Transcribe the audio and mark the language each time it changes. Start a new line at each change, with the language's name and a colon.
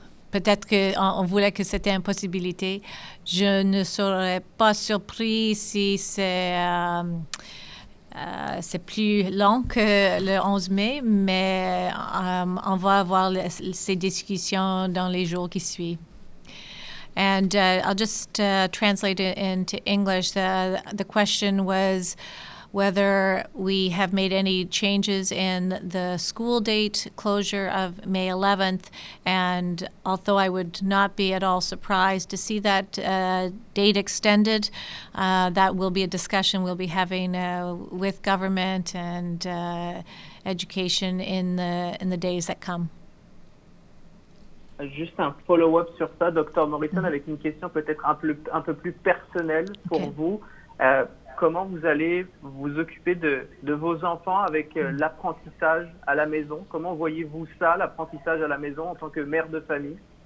French: Peut-être qu'on voulait que c'était une possibilité. Je ne serais pas surpris si c'est plus long que le 11 mai, mais on va avoir ces discussions dans les jours qui suivent.
English: And I'll just translate it into English. The question was whether we have made any changes in the school date closure of May 11th. And although I would not be at all surprised to see that date extended, that will be a discussion we'll be having with government and education in the days that come.
French: Juste un follow-up sur ça, Dr Morrison, avec une question peut-être un peu plus personnelle pour vous. Comment vous allez vous occuper de vos enfants avec l'apprentissage à la maison? Comment voyez-vous ça, l'apprentissage à la maison en tant que mère de famille?